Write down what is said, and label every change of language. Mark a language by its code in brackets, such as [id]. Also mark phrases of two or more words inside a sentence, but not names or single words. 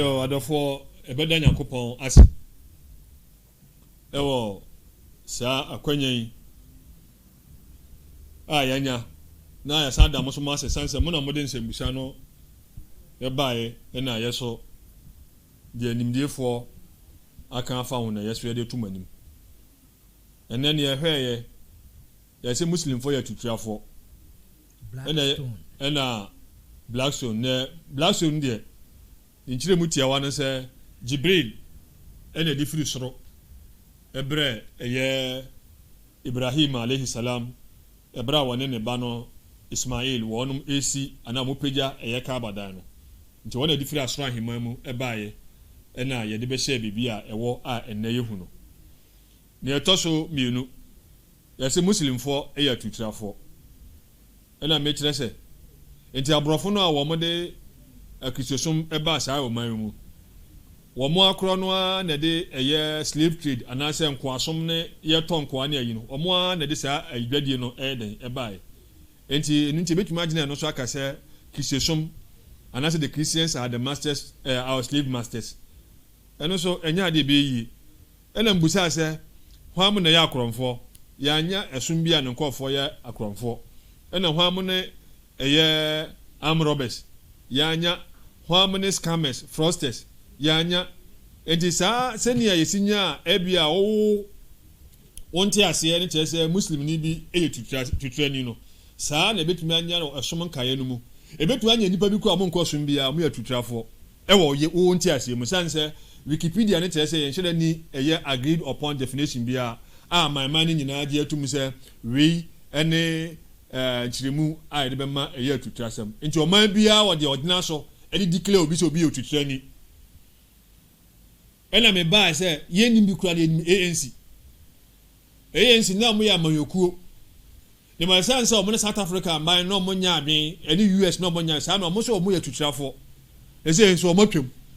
[ak] yo adɔfoɔ ɛbɛda Nyankopɔn ase ɛwɔ saa akwanya yi a yɛanya na yɛsa da mo so mo ase sanse mo na mo de nsɛmbusa no yɛbaeɛ ɛna yɛso deɛ nimdiefoɔ aka afa ho na yɛso yɛde tum anim ɛnɛ ne yɛhwɛeɛ yɛsɛ muslimfoɔ yɛ tutuafoɔ ɛna Blackstone deɛ nkyerɛ mu tiawa no sɛ Jibril ɛna di firi soro ɛbrɛ ɛyɛ Ibrahim alayhi salam ɛbrɛ a wɔne ne ba no Ismail wɔnom esi ana mo pagya ɛyɛ Kaaba dan no nti wɔn adi firi asoro ahemman mu ɛbaeɛ ɛna yɛde bɛhyɛ bibi a ɛwɔ a ɛnɛ yɛhu no ne ɛtɔ so mmienu yɛsɛ muslimfoɔ ɛyɛ atutuafoɔ ɛna mekyerɛ sɛ nti aborɔfo no a wɔn de akristosom ɛba saa ɔman mu wɔn akorɔ no a na de ɛyɛ [en] slave trade [ak] anaasɛ nkoasom ne yɛtɔ nkoa ne ayi no wɔn a na de saa adwadie no ɛyɛ den ɛbaeɛ nti betumi agyina no so aka sɛ kristosom anaasɛ [en] the Christians are the masters our slave masters [ak] ɛno so ɛnyɛ ade bɛyie ɛna mbusa sɛ hwan na yɛ akorɔmfoɔ yɛanya ɛsom bi a ne nkɔɔfoɔ yɛ akorɔmfoɔ ɛna hwan ne ɛyɛ [en] armed robbers [ak] yɛanya hwan ne [en] scammers fraudsters [ak] yɛanya enti saa sɛnea yɛsinya a ebi a wɔnte aseɛ ne kyerɛ sɛ muslim ni bi ɛyɛ tutuani no saa na ebetumi anya no ɛsom nkaeɛ no mu ebetumi anya nipa bi kɔ a mo nkɔ som bi a mo yɛ tutuafoɔ ɛwɔ wɔnte aseɛ mu san sɛ Wikipedia ne kyerɛ sɛ yɛnhyɛ ni ɛyɛ [en] agreed upon definition [ak] bi a man ne nyinaa gye atum sɛ wei ɛne nkyerɛmu a yɛde bɛma ɛyɛ atutuasɛm nti ɔman biara wɔde ɔdena so ɛde declare obi sɛ obi yɛ tutuani ɛna me baa sɛ yɛnnim bi kura yɛnnim ANC na mo yɛ amanyokuo ne ma sɛ sɛ ɔmo ne South Africa man na ɔmo nya adwen ɛne US na ɔmo nya saa na ɔmo sɛ ɔmo yɛ tutuafoɔ ɛsɛ nso ɔmo twam